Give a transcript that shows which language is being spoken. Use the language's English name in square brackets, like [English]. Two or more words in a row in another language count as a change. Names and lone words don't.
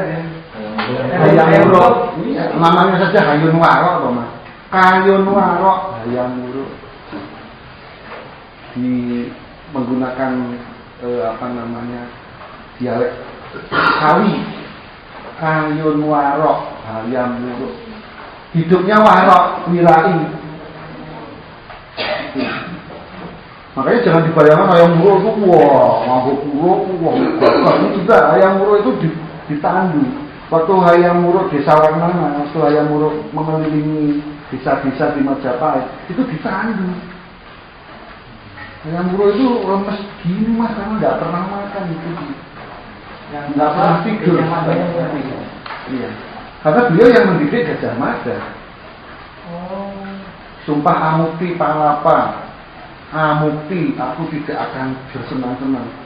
[Indonesian] Hayam Wuruk. Namanya saja Hayam Wuruk loh Mas. Hayam Wuruk, Hayam Wuruk. Menggunakan dialek Kawi. Hayam Wuruk, Hayam Wuruk. Hidupnya warok, wirai. Makanya jangan dibayangkan ayam muruk itu mabuk muruk, ini juga ayam muruk itu ditandu. Waktu ayam muruk desa Warnana, waktu ayam muruk mengelilingi desa-desa di Majapahit, itu ditandu. Ayam muruk itu lemes gini Mas, karena nggak pernah makan itu, nggak pernah tidur. Iya. Karena beliau yang mendidik Gajah Mada. Sumpah Amukti Palapa, Amukti, aku tidak akan bersenang-senang.